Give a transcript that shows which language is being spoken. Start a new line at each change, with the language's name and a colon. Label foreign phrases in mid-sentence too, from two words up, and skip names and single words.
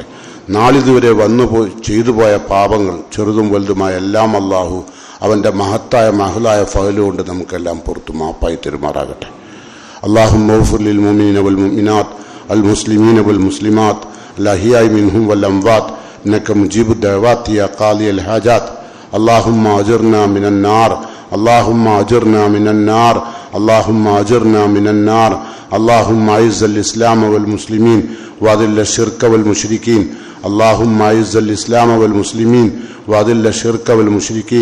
Malayalam: നാളിതുവരെ ചെയ്തു പോയ പാപങ്ങൾ ചെറുതും വലുതുമായ എല്ലാം അള്ളാഹു അവൻ്റെ മഹത്തായ മഹലായ ഫഅലുകൊണ്ട് നമുക്കെല്ലാം പുറത്തു മാപ്പായി തരുമാറാകട്ടെ.
Arabic: اللهم اغفر للمؤمنين والمؤمنات المسلمين والمسلمات الأحياء منهم والأموات إنك مجيب الدعوات يا قاضي الحاجات. اللهم أجرنا من النار، اللهم أجرنا من النار، اللهم أجرنا من النار. اللهم أعز الإسلام والمسلمين وأذل الشرك والمشركين. اللهم أعز الإسلام والمسلمين وأذل الشرك والمشركين.